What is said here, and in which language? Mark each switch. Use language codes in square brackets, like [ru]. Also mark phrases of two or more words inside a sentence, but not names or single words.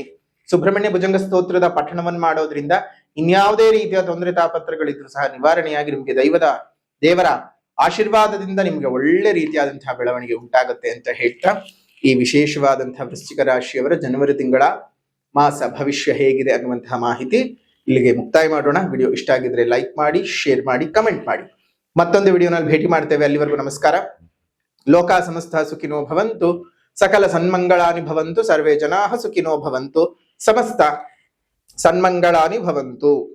[kn] ಸುಬ್ರಹ್ಮಣ್ಯ ಭುಜಂಗ ಸ್ತೋತ್ರದ ಪಠಣವನ್ನ ಮಾಡೋದ್ರಿಂದ ಇನ್ಯಾವುದೇ ರೀತಿಯ ತೊಂದರೆ ತಾಪತ್ರಗಳಿದ್ರು ಸಹ ನಿವಾರಣೆಯಾಗಿ ನಿಮ್ಗೆ ದೇವರ ಆಶೀರ್ವಾದದಿಂದ ನಿಮ್ಗೆ ಒಳ್ಳೆ ರೀತಿಯಾದಂತಹ ಬೆಳವಣಿಗೆ ಉಂಟಾಗುತ್ತೆ ಅಂತ ಹೇಳ್ತಾ, ಈ ವಿಶೇಷವಾದಂತಹ ವೃಶ್ಚಿಕ ರಾಶಿಯವರ ಜನವರಿ ತಿಂಗಳ ಮಾಸ ಭವಿಷ್ಯ ಹೇಗಿದೆ ಅನ್ನುವಂತಹ ಮಾಹಿತಿ ಇಲ್ಲಿಗೆ ಮುಕ್ತಾಯ ಮಾಡೋಣ. ವಿಡಿಯೋ ಇಷ್ಟ ಆಗಿದ್ರೆ ಲೈಕ್ ಮಾಡಿ, ಶೇರ್ ಮಾಡಿ, ಕಮೆಂಟ್ ಮಾಡಿ. ಮತ್ತೊಂದು ವಿಡಿಯೋನಲ್ಲಿ ಭೇಟಿ ಮಾಡ್ತೇವೆ. ಅಲ್ಲಿವರೆಗೂ ನಮಸ್ಕಾರ. [sa] ಲೋಕ ಸಮಸ್ತ ಸುಖಿನೋ ಭವಂತು, ಸಕಲ ಸನ್ಮಂಗಳಾನಿ ಭವಂತು, ಸರ್ವೇ ಜನಾಃ ಸುಖಿನೋ ಭವಂತು, ಸಮಸ್ತ ಸನ್ಮಂಗಳಾನಿ ಭವಂತು.